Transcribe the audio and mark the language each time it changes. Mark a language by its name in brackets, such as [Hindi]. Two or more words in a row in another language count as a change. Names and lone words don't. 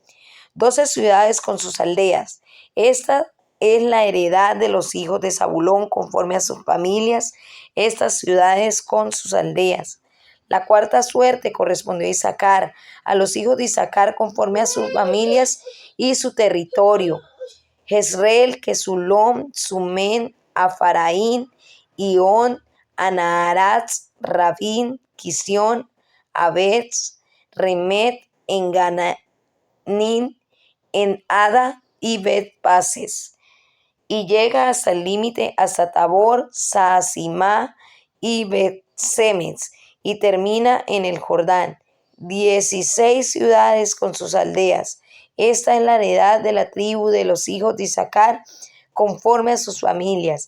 [Spanish] 12 ciudades con sus aldeas. Esta es la heredad de los hijos de Zabulón conforme a sus familias, estas ciudades con sus aldeas. La cuarta suerte correspondió a Isaacar, a los hijos de Isaacar conforme a sus familias y su territorio. Jezreel, Quesulón, Sumen, Afaraín, Ión, Anaharatz, Rabín, Quisión, Abetz, Remet, Engananín, en Ada y Bet-Pases, y llega hasta el límite, hasta Tabor, Saasimá y Bet-Semes, y termina en el Jordán. 16 ciudades con sus aldeas. Esta es la heredad de la tribu de los hijos de Isaacar, conforme a sus familias.